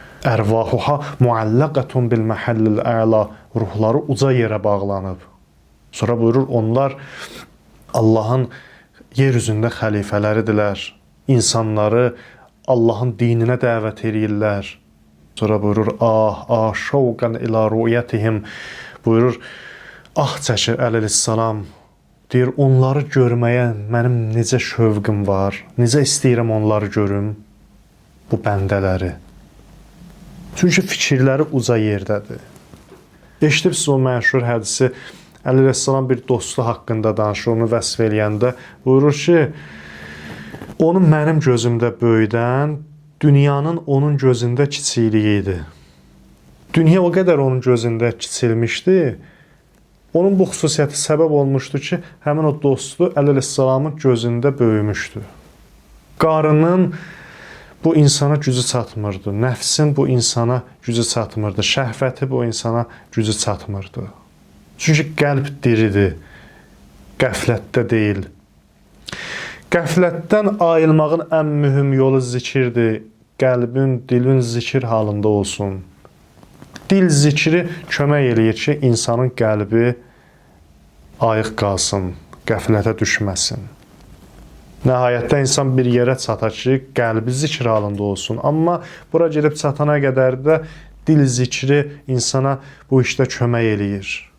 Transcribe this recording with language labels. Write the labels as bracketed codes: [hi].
[ar] Ərvahuha muallaqatun bil mahallil a'la, [az] ruhları uca yerə bağlanıb. Sonra buyurur, onlar Allahın yer üzündə xəlifələridirlər. İnsanları Allahın dininə dəvət edirlər. Sonra buyurur, [ar] şauqan ila ru'yatihim. [az] Buyurur, çəkir əleyhissalam. Deyir, onları görməyə mənim necə şövqüm var, necə istəyirəm onları görüm, bu bəndələri. Çünki fikirləri uca yerdədir. Eşidibsiz o məşhur hədisi, əleyhissalam bir dostu haqqında danışır, onu vəsf eləyəndə buyurur ki, onu mənim gözümdə böyüdən, dünyanın onun gözündə kiçikliyi idi. Dünya o qədər onun gözündə kiçilmişdi, onun bu xüsusiyyəti səbəb olmuşdu ki, həmin o dostu əleyhissalamın gözündə böyümüşdü. Qarının bu insana gücü çatmırdı, nəfsin bu insana gücü çatmırdı, şəhvəti bu insana gücü çatmırdı. Çünki qəlb diridir, qəflətdə deyil. Qəflətdən ayılmağın ən mühüm yolu zikirdir. Qəlbin, dilin zikir halında olsun. Dil zikri kömək eləyir ki, insanın qəlbi ayıq qalsın, qəflətə düşməsin. Nəhayətdə insan bir yerə çatar ki, qəlbi zikir halında olsun. Amma bura gedib çatana qədər də dil zikri insana bu işdə kömək eləyir.